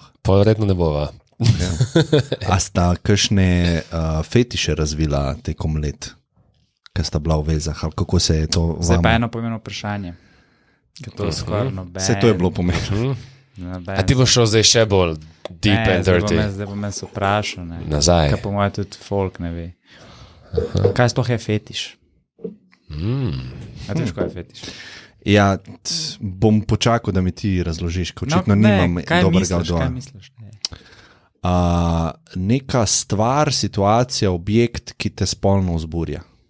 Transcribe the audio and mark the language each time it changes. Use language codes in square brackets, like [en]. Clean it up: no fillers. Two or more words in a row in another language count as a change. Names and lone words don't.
[sl] Pa verjetno ne bova. Ja. A sta kakšne fetiše razvila tekom let, ko sta bila v vezah, ali kako se je to vam... Zdaj pa eno pomembno vprašanje. To vse to je bilo pomembno. A ti boš šel zdaj še bolj [en] deep and dirty? [sl] Zdaj bom se vprašal. Nazaj. Kaj po mojem tudi folk ne ve. Kaj sploh je fetiš? A ti veš, kaj je fetiš? Ja, bom počakal, da mi ti razložiš, ko očitno nimam dobrega odgovora. Kaj misliš? neka stvar, situacija, objekt, ki te spolno vzburja.